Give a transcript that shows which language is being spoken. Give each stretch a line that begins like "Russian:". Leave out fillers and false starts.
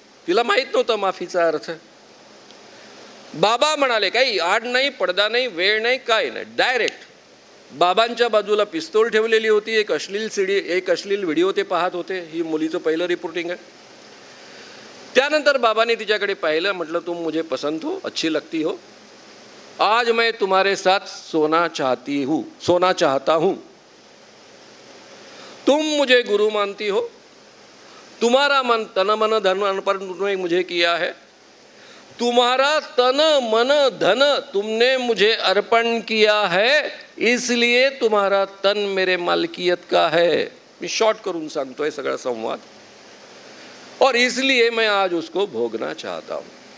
Marathi: तिला माहीत नव्हतं माफीचा अर्थ. बाबा म्हणाले काही आड नाही, पडदा नाही, वेळ नाही, काय नाही. डायरेक्ट बाबांच्या बाजूला पिस्तूल ठेवलेली होती. एक अश्लील व्हिडिओ ते पाहत होते. ही मुलीचं पहिलं रिपोर्टिंग आहे. त्यानंतर बाबांनी तिच्याकडे पाहिलं. म्हटलं
Hindi: तुम मुझे पसंद हो, अच्छी लगती हो, आज मैं तुम्हारे साथ सोना चाहता हूं. तुम मुझे गुरु मानती हो, तुम्हारा मन तन मन धन अर्पण तुमने मुझे किया है. तुम्हारा तन मन धन तुमने मुझे अर्पण किया है, इसलिए तुम्हारा तन मेरे मालकियत का है.
Marathi: मी शॉर्ट करून सांगतोय सगळा संवाद.
Hindi: और इसलिए मैं आज उसको भोगना चाहता हूं.